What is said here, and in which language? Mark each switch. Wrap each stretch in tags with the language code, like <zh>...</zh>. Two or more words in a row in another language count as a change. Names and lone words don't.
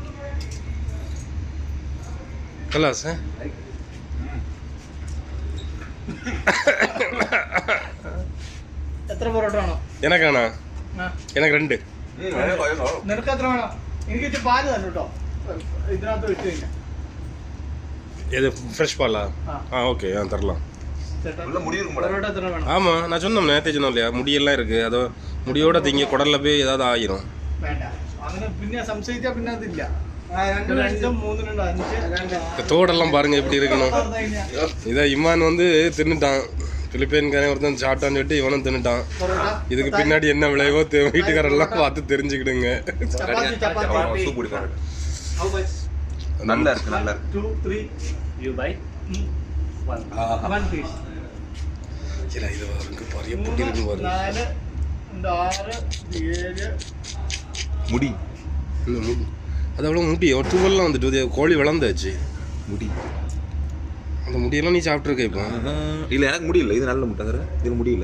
<hi>खलास है</hi> <ml>എത്ര പൊറോട്ട വേണം? എനക്കാണോ? എനിക്ക് രണ്ട്. നിനക്ക് എത്ര വേണം? എനിക്ക് ഇച്ചിരി പാല് തന്നെ കേട്ടോ, ഇതിനകത്ത് വെച്ച് കഴിഞ്ഞാൽ.</ml> <ta>இது ஃப்ரெஷ் பாலா? ஓகே தரலாம்.</ta> <ml>പൊറോട്ട എത്ര വേണം?</ml> <ta>ஆமாம், நான் சொன்னோம் நேற்றே சொன்னோம் இல்லையா, முடியெல்லாம் இருக்குது. அதோ முடியோட திங்க குடலில் போய் ஏதாவது ஆயிரும்.</ta> <ml>വേണ്ട, അങ്ങനെ പിന്നെ സംശയിച്ചാൽ പിന്നെ അതില്ല. രണ്ടും മൂന്നും അഞ്ച്.</ml> <ta>தோடெல்லாம் பாருங்க எப்படி இருக்கணும். இதை இம்மான் வந்து தின்னுட்டான். பிலிப்பைன்காரன் ஒருத்தன் சாப்பிட்டான்னு சொல்லிட்டு இவனும் தின்னுட்டான். இதுக்கு பின்னாடி என்ன விளைவோ வீட்டுக்காரெல்லாம் பார்த்து தெரிஞ்சுக்கிடுங்க. நல்லா இருக்கு, நல்லா இருக்கு.</ta> <en>2 3 you buy 1 piece.</en> <ta>இல்ல இது பாருங்க, பாரு எப்படி இருக்கு பாரு. 4 6 7 முடி. அது அவ்வளோ முடி டூவெல்லாம் வந்துட்டு கோழி வளர்ந்தாச்சு. முடி அந்த முடியெல்லாம் நீ சாப்பிட்ருக்க இப்போ? இல்லை, எனக்கு முடியல. இது நல்ல முட்டை சார், இது முடியல.</ta>